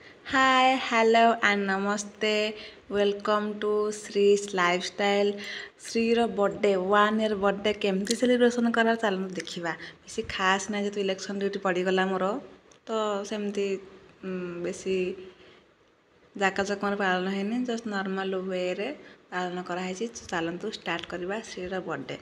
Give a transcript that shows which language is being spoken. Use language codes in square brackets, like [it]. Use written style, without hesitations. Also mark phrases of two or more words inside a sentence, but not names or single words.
[en] Hi, hello and namaste. Welcome to Shree's Lifestyle. [or] ଶ୍ରୀର ବର୍ଥଡେ [en] 1 year birthday [or] କେମିତି ସେଲିବ୍ରେସନ୍ କରା ଚାଲନ୍ତୁ ଦେଖିବା। ବେଶୀ ଖାସ୍ ନାହିଁ ଯେହେତୁ [en] election duty [or] ପଡ଼ିଗଲା ମୋର ତ ସେମିତି ବେଶୀ ଜାକଜକମରେ ପାଳନ ହେଇନି, [en] just normal [or] ୱେରେ ପାଳନ କରାହେଇଛି। ଚାଲନ୍ତୁ ଷ୍ଟାର୍ଟ କରିବା ଶ୍ରୀର ବର୍ଥଡେ।